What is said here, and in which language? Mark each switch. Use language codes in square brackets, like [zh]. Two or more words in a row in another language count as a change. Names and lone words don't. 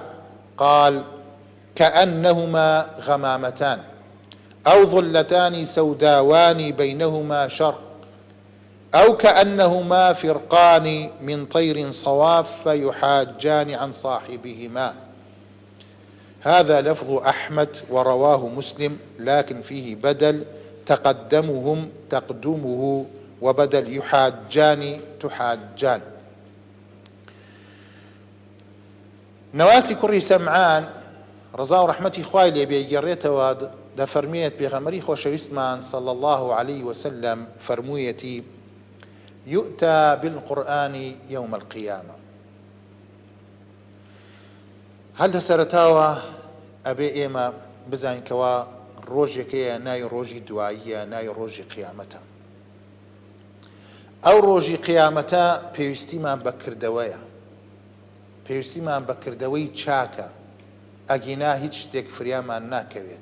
[ar] قال: كأنهما غمامتان أو ظلتان سوداوان بينهما شرق، أو كأنهما فرقان من طير صواف يحاجان عن صاحبهما. هذا لفظ أحمد ورواه مسلم، لكن فيه بدل تقدمهم تقدمه، وبدل يحاجان تحاجان. [ckb] نواسی کوڕی سەمعان ڕزا و ڕەحمەتی خوای لێ بێ گەڕێتەوە دەفەرمێت پێغەمبەری خۆشەویستمان [ar] صلى الله عليه وسلم [ckb] فەرموویەتی: [ar] يؤتى بالقرآن يوم القيامة. [ckb] هەل لەسەرەتاوە ئەبێ ئێمە بزانین کەوا ڕۆژێکەیە ناوی ڕۆژی دواییە، ناوی ڕۆژی قیامەتە. ئەو ڕۆژی قیامەتە پێویستیمان بە کردەوەیە، پێویستیمان بە کردەوەی چاکە، ئەگینا هیچ شتێک فریامان ناکەوێت.